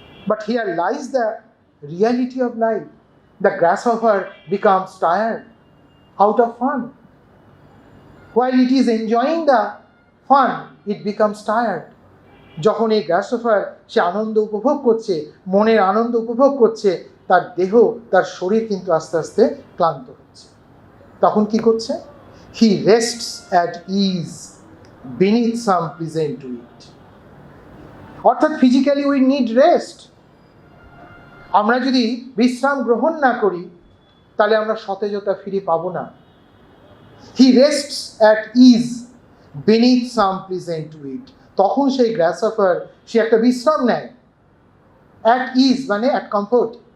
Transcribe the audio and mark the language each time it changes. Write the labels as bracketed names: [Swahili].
[English] But here lies the reality of life. The grasshopper becomes tired out of fun. While it is enjoying the fun, it becomes tired. [Bangla] যখন এই গ্রাসহপার সে আনন্দ উপভোগ করছে, মনের আনন্দ উপভোগ করছে, তার দেহ, তার শরীর কিন্তু আস্তে আস্তে ক্লান্ত হচ্ছে। তখন কি করছে? [English] He rests at ease beneath some pleasant wind. অর্থাৎ physically we need rest. [Bangla] আমরা যদি বিশ্রাম গ্রহণ না করি, তাহলে আমরা সতেজতা ফিরে পাবো না। [English] He rests at ease beneath some pleasant wind. [Bangla] তখন সেই গ্রাসহপার সে একটা বিশ্রাম নেয়। অ্যাট ইজ মানে অ্যাট কমফোর্ট।